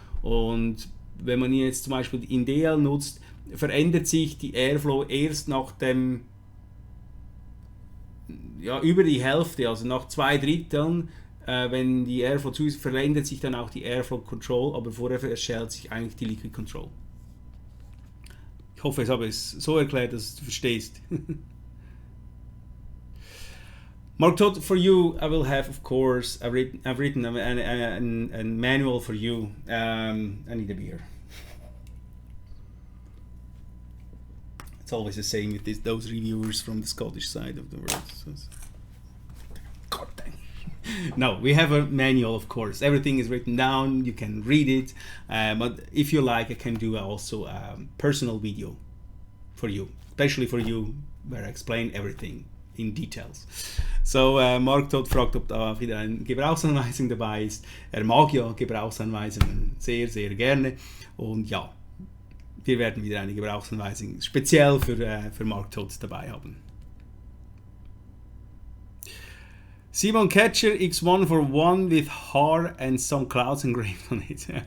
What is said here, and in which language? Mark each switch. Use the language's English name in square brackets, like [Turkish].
[German] Und wenn man ihn jetzt zum Beispiel in DL nutzt, verändert sich die Airflow erst nach dem, ja, über die Hälfte, also nach 2/3, wenn die Airflow zu ist, verändert sich dann auch die Airflow Control, aber vorher erstellt sich eigentlich die Liquid Control. Ich hoffe, ich habe es so erklärt, dass du verstehst. [English] Mark Todd, for you, I will have, of course, I've written a manual for you. I need a beer. It's always the same with those reviewers from the Scottish side of the world. God dang. No, we have a manual, of course. Everything is written down. You can read it. But if you like, I can do also a personal video for you, especially for you, where I explain everything in details. [German] So, Mark Todd fragt, ob da wieder eine Gebrauchsanweisung dabei ist. Er mag ja Gebrauchsanweisungen sehr, sehr gerne. Und ja, wir werden wieder eine Gebrauchsanweisung speziell für Mark Todd dabei haben. [English] Simon Catcher X1 for 1 with heart and some clouds engraved on it.